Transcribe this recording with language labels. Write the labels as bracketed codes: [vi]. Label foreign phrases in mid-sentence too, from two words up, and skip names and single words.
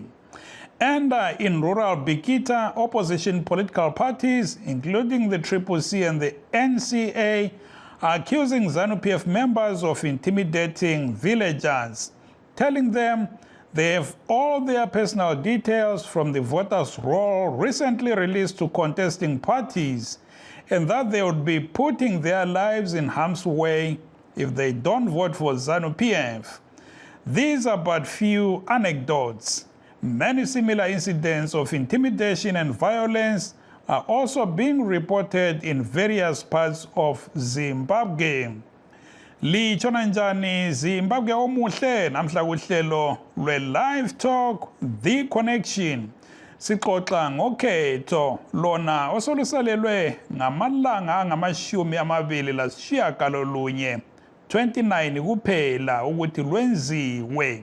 [en] And in rural Bikita, opposition political parties, including the CCC and the NCA, are accusing ZANU-PF members of intimidating villagers, telling them they have all their personal details from the voters' roll recently released to contesting parties, and that they would be putting their lives in harm's way if they don't vote for ZANU-PF. These are but few anecdotes. Many similar incidents of intimidation and violence are also being reported in various parts of Zimbabwe. [nd] Litshona njani Zimbabwe omuhle namhla kuhlelo lwe-Livetalk The Connection. Sixoxa ngokhetho lona osolusalelwe ngamalanga angama-29 29 kuphela ukuthi lwenziwe.